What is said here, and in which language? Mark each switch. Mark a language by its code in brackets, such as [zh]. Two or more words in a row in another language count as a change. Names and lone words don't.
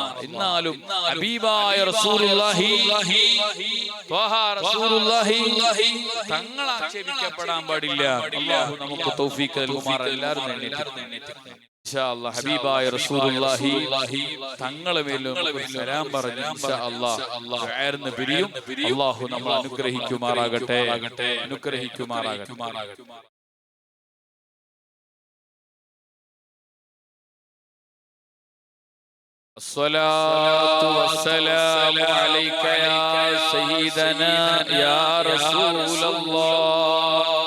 [ml] എന്നാലും ഹബീബായ റസൂലുള്ളാഹി തങ്ങൾ ആക്ഷേപിക്കപ്പെടാൻ പാടില്ല. അല്ലാഹു നമുക്ക് തൗഫീഖ് നൽകുമാറാകട്ടെ. [ar] إن شاء الله [ml] ഹബീബായ റസൂലുള്ളാഹി തങ്ങളെ മേലും സലാം പറഞ്ഞു [ar] إن شاء الله [ml] ദുആർന്ന് പിരിയും. അല്ലാഹു നമ്മളെ അനുഗ്രഹിക്കുമാറാകട്ടെ. [ar] الصلاة والسلام عليك يا سيدنا يا رسول الله.